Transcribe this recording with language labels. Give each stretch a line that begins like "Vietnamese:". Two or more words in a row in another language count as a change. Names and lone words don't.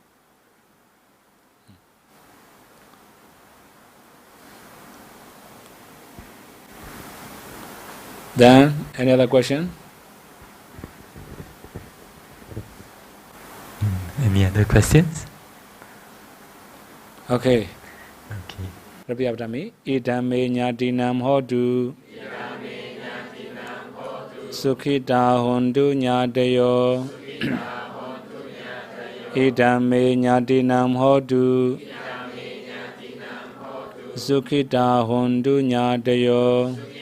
English: Then, any other question? Any other questions? Okay. Okay. Repeat after me.
Pali: Idame nyatinam hodu. Sukhita hondu nyadayo. Idame nyatinam hodu. Sukhita hondu nyadayo.